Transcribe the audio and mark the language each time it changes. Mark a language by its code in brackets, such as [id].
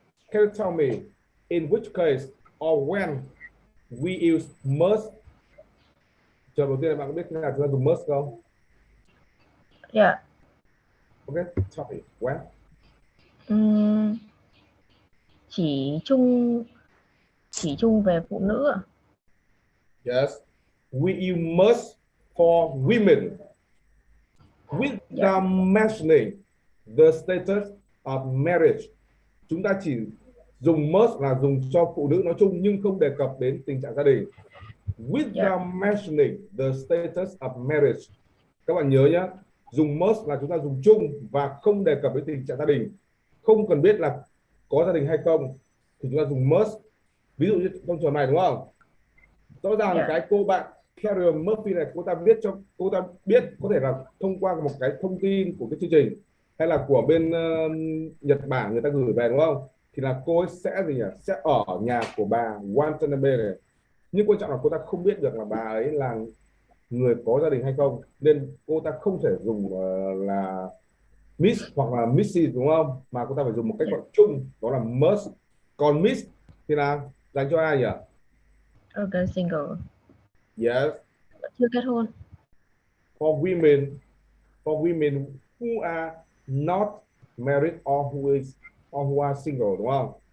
[en] Can you tell me in which case or when we use must? [vi] Trường đầu tiên là bạn có biết thế nào chúng ta dùng must không? [en] Yeah. Okay. Tell me when. [vi] Ừm, chỉ chung về phụ nữ ạ. [en] Yes. We use must for women without mentioning the status of marriage. [vi] Chúng ta chỉ dùng must là dùng cho phụ nữ nói chung nhưng không đề cập đến tình trạng gia đình. [en] Without mentioning the status of marriage. [vi] Các bạn nhớ nhé, dùng must là chúng ta dùng chung và không đề cập đến tình trạng gia đình. Không cần biết là có gia đình hay không thì chúng ta dùng must. Ví dụ như trong trường này đúng không? Rõ ràng cái cô bạn Carrier Murphy này cô ta viết cho cô ta biết có thể là thông qua một cái thông tin của cái chương trình hay là của bên Nhật Bản người ta gửi về đúng không? Thì là cô ấy sẽ gì nhỉ? Sẽ ở nhà của bà Watanabe này. Nhưng quan trọng là cô ta không biết được là bà ấy là người có gia đình hay không, nên cô ta không thể dùng là Miss hoặc là Mrs đúng không, mà cô ta phải dùng một cách gọi chung đó là must. Còn Miss thì là dành cho ai nhỉ? [en] Okay, single. Yes, [vi] Chưa kết hôn. [en] for women who are not married or who are single [vi] đúng không?